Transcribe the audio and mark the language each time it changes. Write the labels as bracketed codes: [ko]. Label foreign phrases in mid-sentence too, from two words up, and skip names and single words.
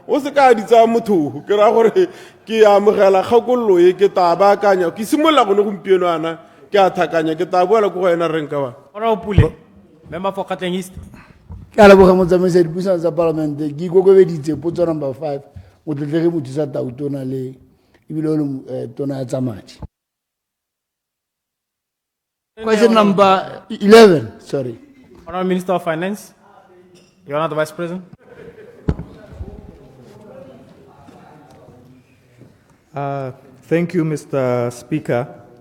[tn] o se ka di tsa motho ke ra gore ke amogela kgakololo e ke ta baakanya ke simolola gone gompieno ana ke a thakanya ke ta boela ko go ena reng ka ba [en] Honorable Pule, member for Tlokweng East. [tn] ke a leboga motsamaisi dipuisano tsa palamente ke ikokobeditse potso number 5 motlotlegi mothusa tautona le ebile o le tona ya tsa madi. [en] Question number 11, sorry. Honorable Minister of Finance, Your Honor the Vice President. Thank you, Mr. Speaker.